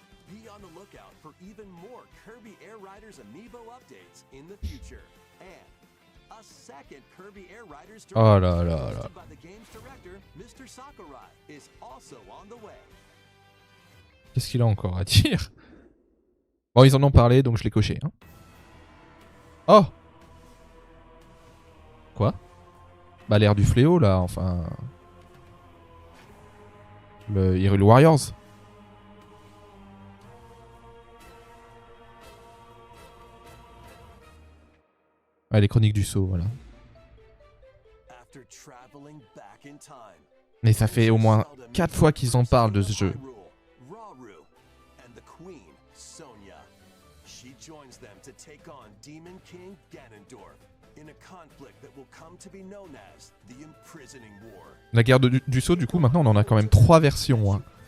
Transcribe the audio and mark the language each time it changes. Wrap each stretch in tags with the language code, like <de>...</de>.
<en>Be on the lookout for even more Kirby Air Riders amiibo updates in the future. And a second Kirby Air Riders</en> <fr>Oh là là là.</fr> <en>by the game's director, Mr. Sakurai, is also on the way.</en> <fr>Qu'est-ce qu'il a encore à dire? Bon, ils en ont parlé, donc je l'ai coché. Hein. Oh! Quoi? Bah l'air du fléau là, enfin... Le Hyrule Warriors. Ah, les chroniques du saut, voilà.</fr> <en>After traveling back in time,</en> <fr>Mais ça fait au moins 4 fois qu'ils en parlent de ce jeu.</fr> <en>Rauru and the Queen, Sonya. She joins them to take on Demon King Ganondorf in a conflict that will come to be known as the Imprisoning War.</en> <fr>La guerre du saut, du coup, maintenant on en a quand même 3 versions. Hein.</fr>